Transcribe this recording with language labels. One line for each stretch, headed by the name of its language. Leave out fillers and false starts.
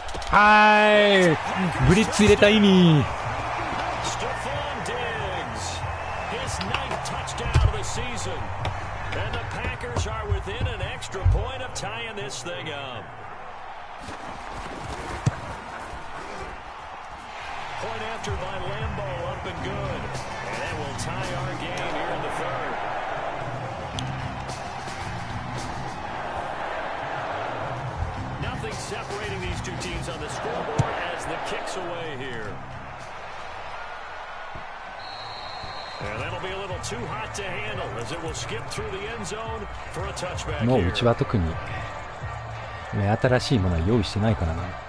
Japanese: はい、ブリッツ入れた意味。
English: Stephon Diggs, his 9th touchdown of the season, and the Packers are within an extra point of tying this thing up. Point after by Lambeau, up and good, and it will tie our game here in the 3rd. Nothing separating these two teams on the scoreboard as the kick's away here. And that'll be a little too hot to handle as it will skip through the end zone for a touchback
Japanese: もう
English: here.
Japanese: うちは特に目新しいものは用意してないからな。